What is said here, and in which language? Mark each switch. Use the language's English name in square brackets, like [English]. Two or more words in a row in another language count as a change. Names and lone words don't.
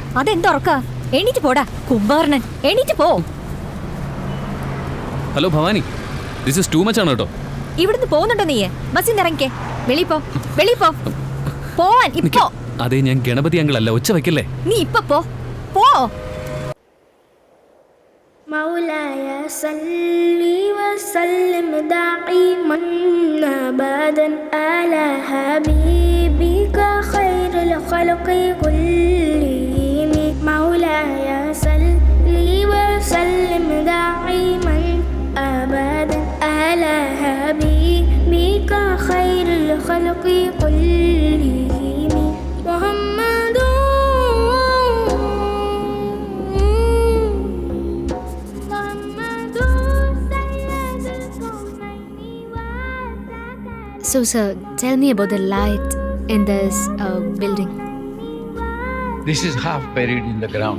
[Malayalam] അതെന്തുറക്ക? എണീറ്റ് പോടാ കുംഭാർണൻ, എണീറ്റ് പോ. [English] ഹലോ ഭവാനി, this is too much [Malayalam] ആണ് കേട്ടോ. ഇവിടുന്ന് പോകുന്നുണ്ടോ നീ? ബസ്സിൽ നിന്ന് ഇറങ്ങിക്കേ. വെളിപ്പോ, വെളിപ്പോ പോവാൻ ഇപ്പോ. അതെ, ഞാൻ ഗണപതി അങ്കിളല്ല, ഒച്ച വയ്ക്കല്ലേ. നീ ഇപ്പൊ പോ, പോ. [Arabic] مولاي صل وسلم دائما ابدا على حبيبك خير الخلق كلهم. مولاي صل وسلم دائما ابدا على حبيبك خير الخلق كلهم. محمد [English] So, sir, tell me about the light in this building. This is half buried in the ground.